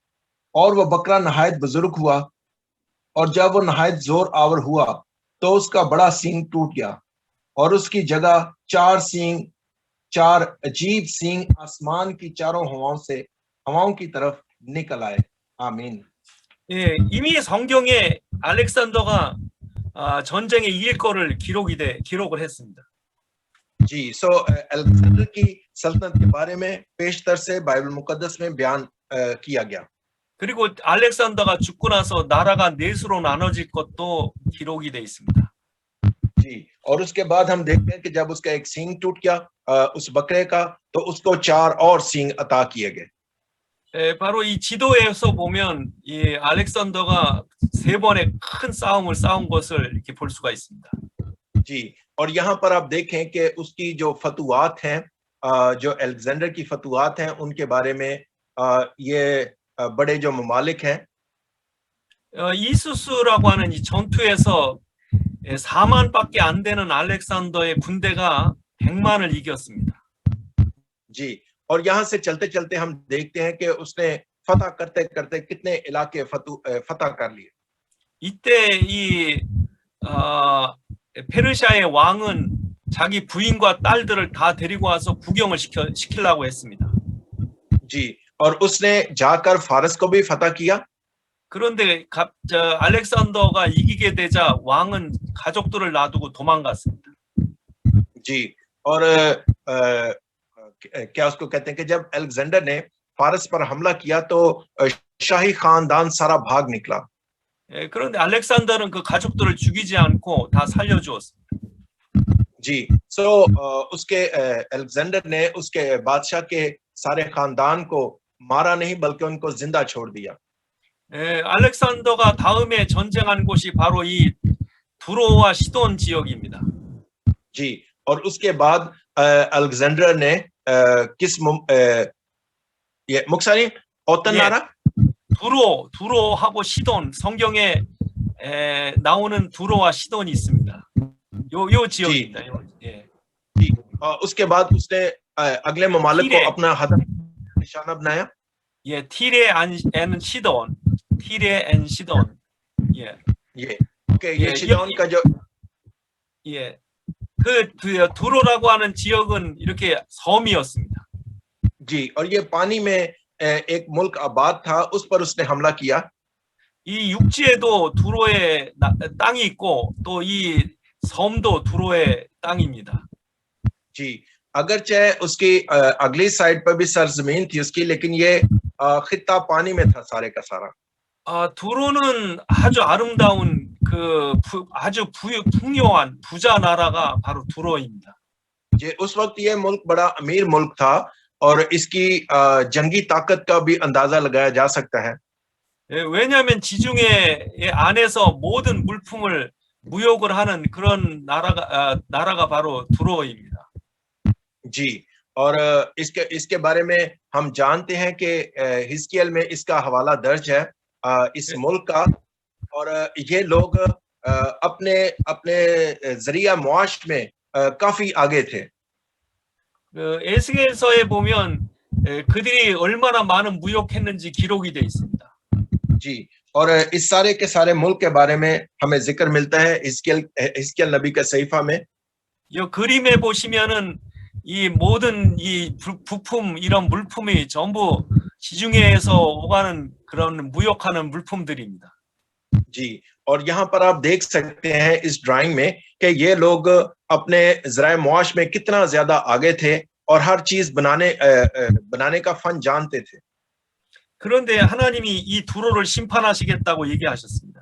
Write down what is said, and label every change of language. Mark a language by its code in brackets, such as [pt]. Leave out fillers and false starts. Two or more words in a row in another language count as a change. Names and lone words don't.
[ur] اور وہ بکرا نہایت بزرگ ہوا اور جب وہ نہایت زور آور ہوا تو اس کا بڑا سینگ ٹوٹ گیا اور اس کی جگہ چار عجیب سینگ آسمان کی چاروں ہواؤں کی طرف نکل آئے. आमीन. [ko] 예, 이미 성경에 알렉산더가 전쟁에 이길 거를 기록을 했습니다. [ur] جی، سو الیگزینڈر کی سلطنت کے بارے میں پیشتر سے بائبل مقدس میں بیان کیا گیا. [ko] 그리고 알렉산더가 죽고 나서 나라가 넷으로 나눠질 것도 기록이 돼 있습니다. [ur] جی، اور اس کے بعد ہم دیکھتے ہیں کہ جب اس کا ایک سینگ ٹوٹ گیا اس بکرے کا، تو اس کو 4 اور سینگ عطا کیے گئے. [ko] 바로 이 지도에서 보면 이 알렉산더가 세 번의 큰 싸움을 싸운 것을 이렇게 볼 수가 있습니다. [ur] جی، اور یہاں پر آپ دیکھیں کہ اس کی جو فتوحات ہیں، جو الیگزینڈر کی فتوحات ہیں، ان کے بارے میں یہ بڑے جو ممالک ہیں, [ko] 이수스라고 하는 이 전투에서 4만밖에 안 되는 알렉산더의 군대가 100만을 이겼습니다. [ur] جی، اور یہاں سے چلتے چلتے ہم دیکھتے ہیں کہ اس نے فتح کرتے کرتے کتنے علاقے فتح کر لیے. [ko] 이때 이 페르시아의 왕은 자기 부인과 딸들을 다 데리고 와서 구경을 시키려고 했습니다. [ur] جی، اور اس نے جا کر فارس کو بھی فتح کیا. [ko] 그런데 알렉산더가 이기게 되자 왕은 가족들을 놔두고 도망갔습니다. [ur] جی، اور کیا اس کو کہتے ہیں کہ جب الیگزینڈر نے فارس پر حملہ کیا تو شاہی خاندان سارا بھاگ نکلا. [ko] 그런데 알렉산더는 그 가족들을 죽이지 않고 다 살려주었습니다. [ur] جی، سو اس کے الیگزینڈر نے اس کے بادشاہ کے سارے خاندان کو مارا نہیں، بلکہ ان کو زندہ چھوڑ دیا. [ko] 알렉산더가 다음에 전쟁한 곳이 바로 이 두로와 시돈 지역입니다. [ur] جی، اور اس کے بعد الیگزینڈر نے یہ مخصانی [ko] 어떤 나라? 두로하고 시돈, 성경에 나오는 두로와 시돈이 있습니다. 요 지역입니다. 예. [ur] جی، اس کے بعد اس نے اگلے ممالک کو اپنا ہدف نشانہ بنایا. [en] 예, Tyre and Sidon, Tyre and Sidon. [ko] 예. [ur] یہ اوکے، یہ 시돈 کا جو [ko] 예. 그 두로라고 하는 지역은 이렇게 섬이었습니다. [ur] جی، اور یہ پانی میں ایک ملک آباد تھا، اس پر اس نے حملہ کیا. [ko] 이 육지에도 두로의 땅이 있고 또 이 섬도 두로의 땅입니다. [ur] جی، اگرچہ اس کی اگلی سائیڈ پر بھی سرزمین تھی اس کی، لیکن یہ خطہ پانی میں تھا سارے کا سارا. [ko] 두로는 아주 아름다운 아주 풍요한 부자 나라가 바로 두로입니다. [ur] جی، اس وقت یہ ملک بڑا امیر ملک تھا اور اس کی جنگی طاقت کا بھی اندازہ لگایا جا سکتا ہے. [ko] 왜냐하면 지중해 안에서 모든 물품을 무역을 하는 그런 나라가 바로 두로입니다. [ur] جی، اور اس کے بارے میں ہم جانتے ہیں کہ حزقی ایل میں اس کا حوالہ درج ہے اس ملک کا، اور یہ لوگ اپنے ذریعہ معاش میں کافی آگے تھے. [ko] 에스겔서에 보면 그들이 얼마나 많은 무역했는지 기록이 돼 있습니다. [ur] جی، اور اس سارے کے سارے ملک کے بارے میں ہمیں ذکر ملتا ہے حزقی ایل نبی کے صحیفہ میں. [ko] 이 그림에 보시면은 이 모든 이 부품, 이런 물품이 전부 지중해에서 오가는 그런 무역하는 물품들입니다. [ur] جی، اور یہاں پر آپ دیکھ سکتے ہیں اس ڈرائنگ میں کہ یہ لوگ اپنے ذرائع معاش میں کتنا زیادہ آگے تھے اور ہر چیز بنانے کا فن جانتے تھے. [ko] 그런데 하나님이 이 두로를 심판하시겠다고 얘기하셨습니다.